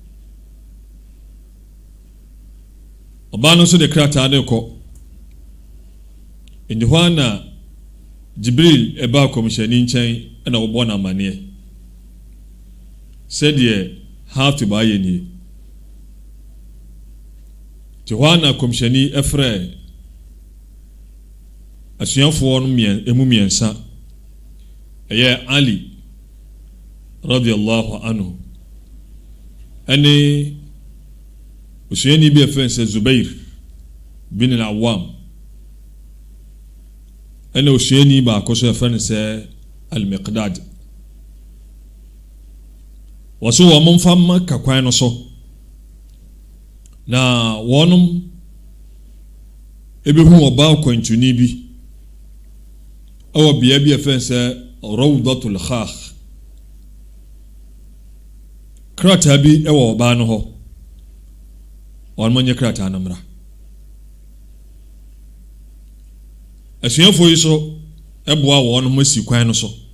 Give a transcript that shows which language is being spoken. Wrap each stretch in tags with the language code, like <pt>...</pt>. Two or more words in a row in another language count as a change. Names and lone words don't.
<ak>ɔbaa no nso de krataa no kɔ ndi hɔ na Jibril ɛbaa kɔmhyɛni nkyɛn ɛna wɔbɔ no amanneɛ sɛdeɛ Hatib ayɛ nie te hɔ na kɔmhyɛni ɛfrɛ asuafoɔ no emu mmiɛnsa ɛyɛ Ali</ak> <ar>رضي الله عنه</ar> <ak>ɛne osuani bi ɛfɛn sɛ Zubair bin al-Awwam ɛne osuani baako so ɛfɛn sɛ Al-Miqdad wɔso wɔn mfa Maka kwan no so na wɔnom ebehu ɔbaa kwantuni bi ɛwɔ bea bi ɛfɛn sɛ Rawdatul Khakh krataa bi ɛwɔ ɔbaa no hɔ wɔn nyɛ krataa no mmra asuafoɔ yi so ɛboa wɔn mo si kwan no so</ak>